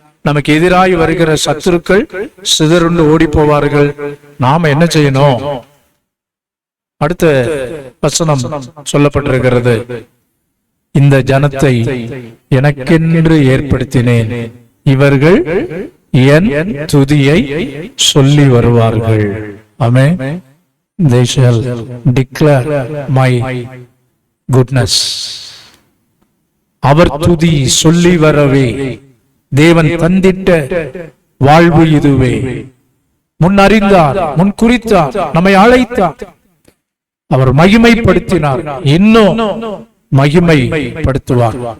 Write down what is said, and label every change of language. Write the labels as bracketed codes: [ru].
[ta] நமக்கு எதிராய் வருகிற சத்துருக்கள் சிதறுண்டு ஓடி போவார்கள். நாம என்ன செய்யணும்? அடுத்த வசனம் சொல்லப்பட்டிருக்கிறது, இந்த ஜனத்தை எனக்கென்று ஏற்படுத்தினேன், இவர்கள் என் துதியை சொல்லி வருவார்கள். ஆமென். [en] They shall declare my goodness. [ta] அவர் துதி சொல்லி வரவே தேவன் தந்திட்ட வாழ்வு இதுவே. முன் அறிந்தார், முன் குறித்தார், நம்மை அழைத்தார், அவர் மகிமைப்படுத்தினார், இன்னும் மகிமைப்படுத்துவார்.